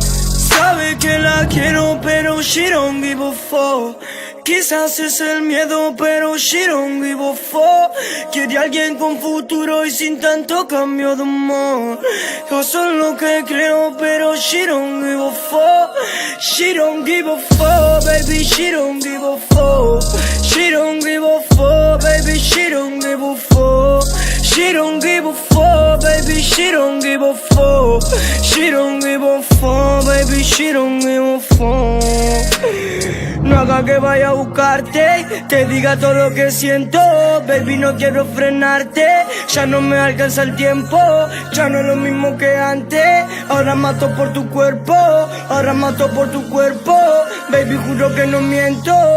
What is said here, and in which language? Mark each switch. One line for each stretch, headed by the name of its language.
Spanish: Sabe que la quiero pero
English: she don't give a fuck.
Spanish: Quizás es el miedo pero
English: she don't give a fuck.
Spanish: Quiere alguien con futuro y sin tanto cambio de humor. Yo soy lo que creo pero
English: she don't give a fuck. She don't give a fuck, baby, she don't give a fuck. She don't give a fuck, baby, she don't give a fuck. She don't give a fuck, baby, she don't give a fuck. She don't give a fuck, baby, she don't give a fuck.
Spanish: No haga que vaya a buscarte, te diga todo lo que siento. Baby, no quiero frenarte, ya no me alcanza el tiempo. Ya no es lo mismo que antes, ahora mato por tu cuerpo. Ahora mato por tu cuerpo, baby, juro que no miento.